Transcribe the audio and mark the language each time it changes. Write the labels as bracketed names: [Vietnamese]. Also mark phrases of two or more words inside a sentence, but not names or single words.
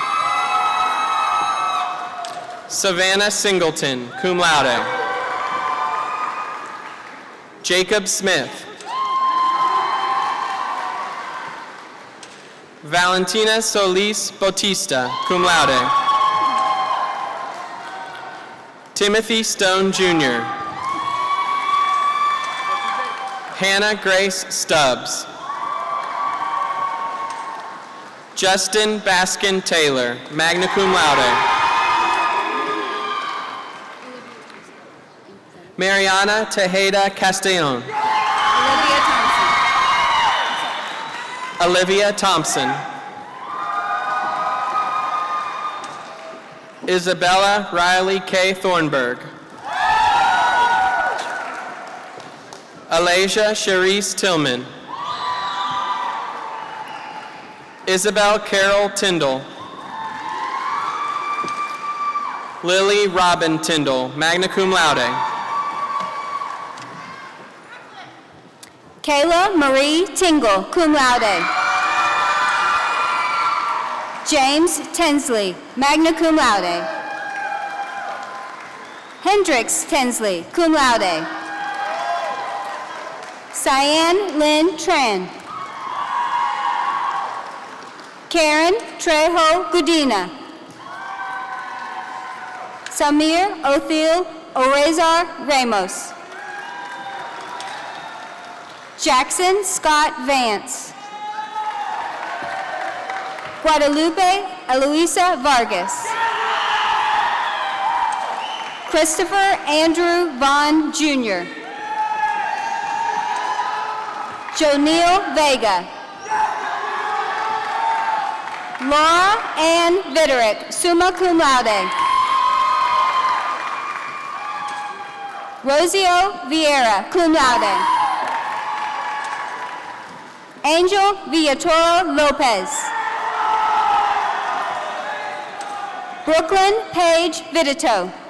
[English] Savannah Singleton, [Latin] cum laude. [English] Jacob Smith. Valentina Solis Bautista, [Latin] cum laude. [English] Timothy Stone, Jr. Hannah Grace Stubbs. Justin Baskin Taylor, [Latin] magna cum laude. [English] Mariana Tejeda Castellon. Olivia Thompson. Isabella Riley K. Thornburg. Alasia Cherise Tillman. Isabel Carol Tyndall. Lily Robin Tyndall, [Latin] magna cum laude. [English] Kayla Marie Tingle, [Latin] cum laude. [English] James Tensley, [Latin] magna cum laude. [English] Hendrix Tensley, [Latin] cum laude. [English] Cyan Lynn Tran. Karen Trejo Gudina. Samir Othil Orezar Ramos. Jackson Scott Vance. Guadalupe Eloisa Vargas. Christopher Andrew Vaughn, Jr. Jonil Vega. Laura Ann Vitterick, [Latin] summa cum laude. [English] Rosio Vieira, [Latin] cum laude. [English] Angel Villatoro Lopez. Brooklyn Paige Vidito.